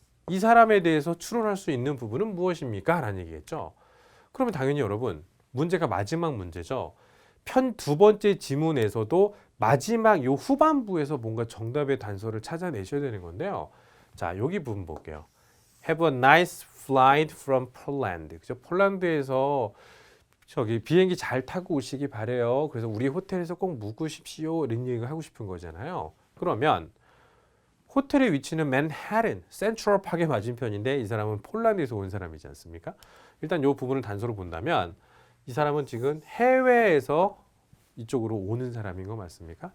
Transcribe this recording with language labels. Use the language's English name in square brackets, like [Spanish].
[Korean] 이 사람에 대해서 추론할 수 있는 부분은 무엇입니까? 라는 얘기겠죠. 그러면 당연히 여러분, 문제가 마지막 문제죠. 편 두 번째 지문에서도 마지막 요 후반부에서 뭔가 정답의 단서를 찾아내셔야 되는 건데요. 자, 여기 부분 볼게요. [English] Have a nice flight from Poland. [Korean] 그죠? 폴란드에서 저기 비행기 잘 타고 오시기 바래요. 그래서 우리 호텔에서 꼭 묵으십시오. 이런 얘기를 하고 싶은 거잖아요. 그러면 호텔의 위치는 맨해튼, 센트럴파크의 맞은편인데 이 사람은 폴란드에서 온 사람이지 않습니까? 일단 이 부분을 단서로 본다면 이 사람은 지금 해외에서 이쪽으로 오는 사람인 거 맞습니까?